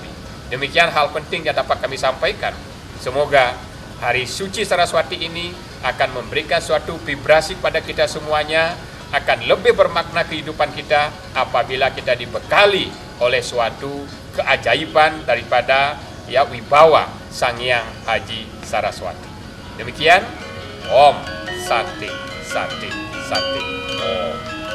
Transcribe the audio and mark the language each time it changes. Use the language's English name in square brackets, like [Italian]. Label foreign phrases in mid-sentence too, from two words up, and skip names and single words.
[Indonesian] Demikian hal penting yang dapat kami sampaikan. Semoga Hari Suci Saraswati ini akan memberikan suatu vibrasi pada kita semuanya, akan lebih bermakna kehidupan kita apabila kita dibekali oleh suatu keajaiban daripada wibawa Sang Hyang Haji Saraswati. Demikian, [Sanskrit] Om Santi Santi Santi Om.